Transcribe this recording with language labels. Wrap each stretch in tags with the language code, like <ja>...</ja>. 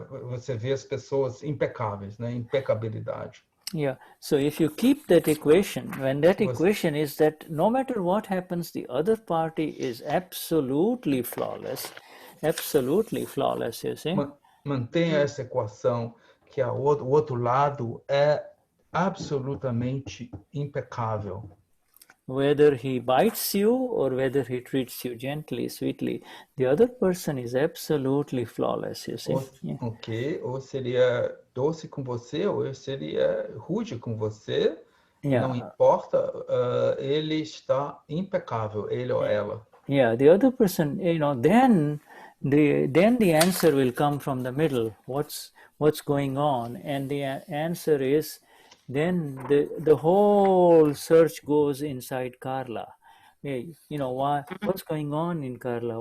<pt>Você vê as pessoas impecáveis, né? Impecabilidade.</pt> <en>Yeah. So if you keep that equation, when that equation is that no matter what happens, the other party is absolutely flawless. Absolutely flawless, you see.</en> <pt>Mantenha essa equação que o outro lado é absolutamente impecável.</pt> <en>whether he bites you or whether he treats you gently, sweetly, the other person is absolutely flawless, you see.</en> <pt>Ok, ou seria doce com você, ou seria rude com você, não importa, ele está impecável, ele ou ela.</pt> <en>Yeah, the other person, then the answer will come from the middle. What's going on? And the answer is, then the whole search goes inside Carla. Why? What's going on in Carla?</en>